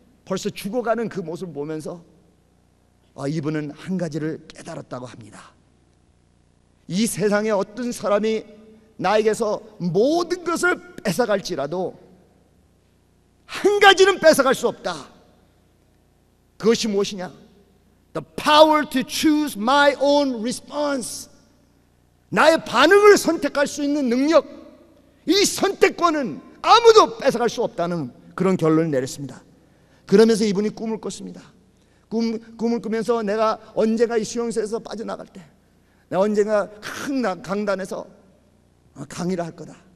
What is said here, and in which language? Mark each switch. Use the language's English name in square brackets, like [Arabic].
[Korean] 벌써 죽어가는 그 모습을 보면서 이분은 한 가지를 깨달았다고 합니다. 이 세상에 어떤 사람이 나에게서 모든 것을 뺏어갈지라도 한 가지는 뺏어갈 수 없다. 그것이 무엇이냐? [English] The power to choose my own response. [Korean] 나의 반응을 선택할 수 있는 능력, 이 선택권은 아무도 뺏어갈 수 없다는 그런 결론을 내렸습니다. 그러면서 이분이 꿈을 꿨습니다. 꿈을 꾸면서 내가 언젠가 이 수용소에서 빠져나갈 때, 내가 언젠가 큰 강단에서 강의를 할 거다.